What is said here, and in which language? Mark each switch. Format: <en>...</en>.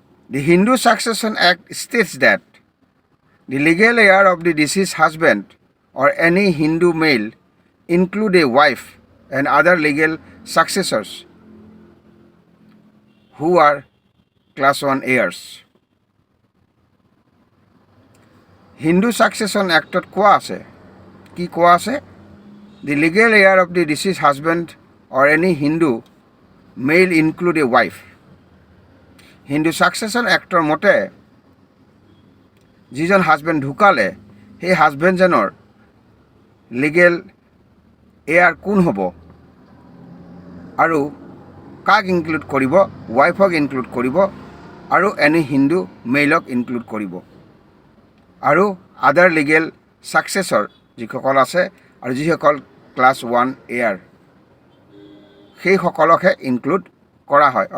<en>The Hindu succession act states that the legal heir of the deceased husband or any Hindu male include a wife and other legal successors who are class 1 heirs.</en> <as>Hindu ছাকচেশ্যন এক্টত কোৱা আছে, কি কোৱা আছে?</as> <en>The legal heir of the deceased husband or any Hindu male include a wife.</en> <as>Hindu Succession Actor মতে যিজন husband ঢুকালে সেই হাজবেণ্ডজনৰ legal air কোন হ'ব আৰু কাক ইনক্লুড কৰিব, ৱাইফক ইনক্লুড কৰিব আৰু এনি হিন্দু মেইলক ইনক্লুড কৰিব আৰু আদাৰ লিগেল ছাকচেছৰ যিসকল আছে আৰু যিসকল ক্লাছ 1 এয়াৰ সেইসকলকহে ইনক্লুড কৰা হয়।</as>